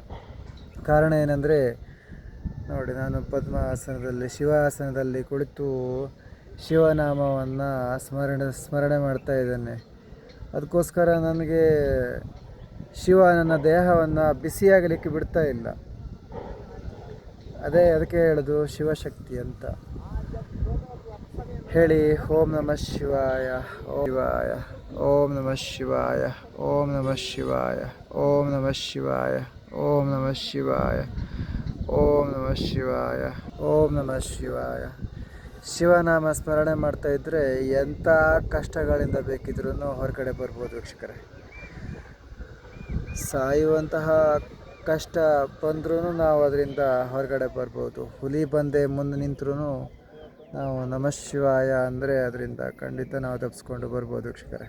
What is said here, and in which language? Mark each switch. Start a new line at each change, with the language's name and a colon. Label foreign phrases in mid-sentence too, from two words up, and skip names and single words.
Kannada: ಕಾರಣ ಏನಂದರೆ ನೋಡಿ, ನಾನು ಪದ್ಮಾಸನದಲ್ಲಿ ಶಿವಾಸನದಲ್ಲಿ ಕುಳಿತು ಶಿವನಾಮವನ್ನು ಸ್ಮರಣೆ ಮಾಡ್ತಾ ಇದ್ದೇನೆ. ಅದಕ್ಕೋಸ್ಕರ ನನಗೆ ಶಿವ ನನ್ನ ದೇಹವನ್ನು ಬಿಸಿಯಾಗಲಿಕ್ಕೆ ಬಿಡ್ತಾ ಇಲ್ಲ. ಅದಕ್ಕೆ ಹೇಳೋದು ಶಿವಶಕ್ತಿ ಅಂತ ಹೇಳಿ.
Sanskrit: ಓಂ ನಮಃ ಶಿವಾಯ, ಶಿವಾಯ, ಓಂ ನಮಃ ಶಿವಾಯ, ಓಂ ನಮಃ ಶಿವಾಯ, ಓಂ ನಮಃ ಶಿವಾಯ, ಓಂ ನಮಃ ಶಿವಾಯ, ಓಂ ನಮಃ ಶಿವಾಯ, ಓಂ ನಮಃ ಶಿವಾಯ.
Kannada: ಶಿವನಾಮ ಸ್ಮರಣೆ ಮಾಡ್ತಾ ಇದ್ದರೆ ಎಂಥ ಕಷ್ಟಗಳಿಂದ ಬೇಕಿದ್ರೂ ಹೊರಗಡೆ ಬರ್ಬೋದು ವೀಕ್ಷಕರೇ. ಸಾಯುವಂತಹ ಕಷ್ಟ ಬಂದ್ರೂ ನಾವು ಅದರಿಂದ ಹೊರಗಡೆ ಬರ್ಬೋದು. ಹುಲಿ ಬಂದೆ ಮುಂದೆ ನಿಂತರೂ ನಾವು
Sanskrit: ನಮಃ ಶಿವಾಯ
Kannada: ಅಂದರೆ ಅದರಿಂದ ಖಂಡಿತ ನಾವು ತಪ್ಪಿಸ್ಕೊಂಡು ಬರ್ಬೋದು ವೀಕ್ಷಕರೇ.